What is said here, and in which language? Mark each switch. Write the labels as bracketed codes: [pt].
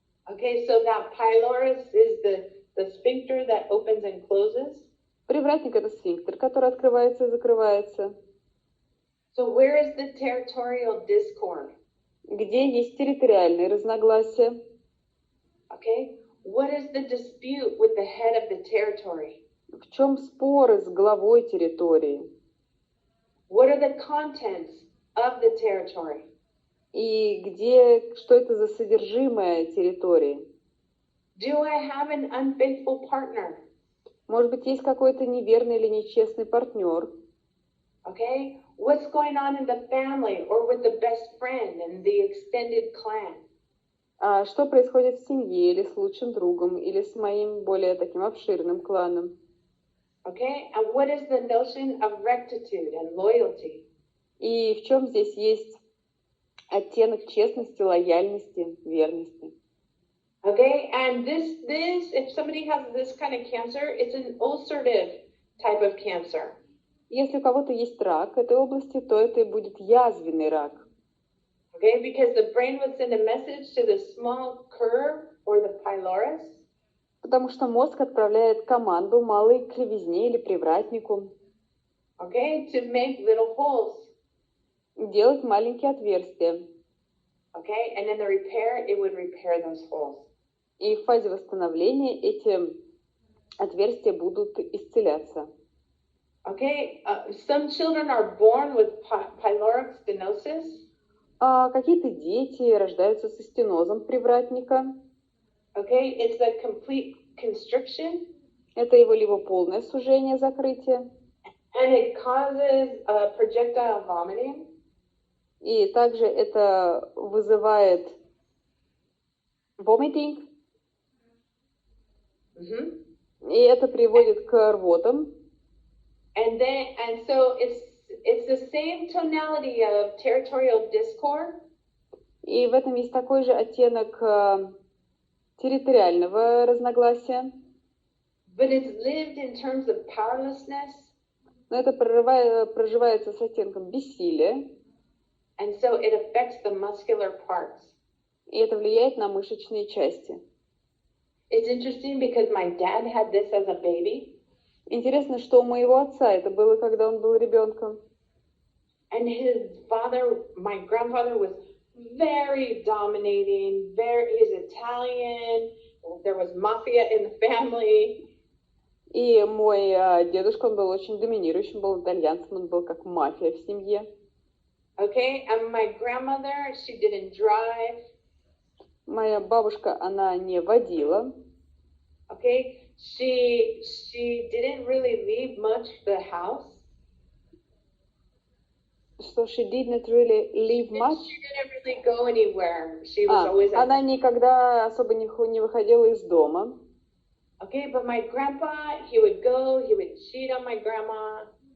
[en] Okay, so that pylorus is the sphincter that opens and closes. [ru] Привратник – это сфинктер, который открывается и закрывается. [en] So where is the territorial discord? [ru] Где есть территориальные разногласия? [en] Okay, what is the dispute with the head of the territory? [ru] В чем споры с главой территории? [en] What are the contents of the territory? [ru] И где, что это за содержимое территории? [en] Do I have an unfaithful partner? [ru] Может быть, есть какой-то неверный или нечестный партнер? [en] Okay, what's going on in the family or with the best friend and the extended clan? [ru] А что происходит в семье или с лучшим другом, или с моим более таким обширным кланом? [en] Okay, and what is the notion of rectitude and loyalty? [ru] И в чем здесь есть оттенок честности, лояльности, верности? [en] Okay, and this, if somebody has this kind of cancer, it's an ulcerative type of cancer. [ru] Если у кого-то есть рак этой области, то это и будет язвенный рак. [en] Okay, because the brain would send a message to the small curve or the pylorus. [ru] Потому что мозг отправляет команду малой кривизне или привратнику. [en] Okay, to make little holes. [ru] Делать маленькие отверстия. [en] Okay, and in the repair, it would repair those holes. [ru] И в фазе восстановления эти отверстия будут исцеляться. [en] Okay, some children are born with pyloric stenosis. [ru] А какие-то дети рождаются со стенозом привратника. [en] Okay, it's a complete constriction. [ru] Это его либо полное сужение, закрытие. [en] And it causes projectile vomiting. [ru] И также это вызывает vomiting. И это приводит к рвотам. [en] And so it's the same tonality of territorial discord. [ru] И в этом есть такой же оттенок территориального разногласия. [en] But it's lived in terms of powerlessness. [ru] Но это проживается с оттенком бессилия. [en] And so it affects the muscular parts. [ru] И это влияет на мышечные части. [en] It's interesting because my dad had this as a baby. [ru] Интересно, что у моего отца это было, когда он был ребенком. [en] And his father, my grandfather, was very dominating. He's Italian. There was mafia in the family. [ru] И мой дедушка, он был очень доминирующим, был итальянцем, он был как мафия в семье. [en] Okay, and my grandmother, she didn't drive. [ru] Моя бабушка, она не водила. [en] Okay, she didn't really leave much the house. So she didn't really leave much. She didn't really go anywhere. She was always at [ru] она никогда особо не выходила из дома. [en] Okay, but my grandpa, he would go, he would cheat on my grandma.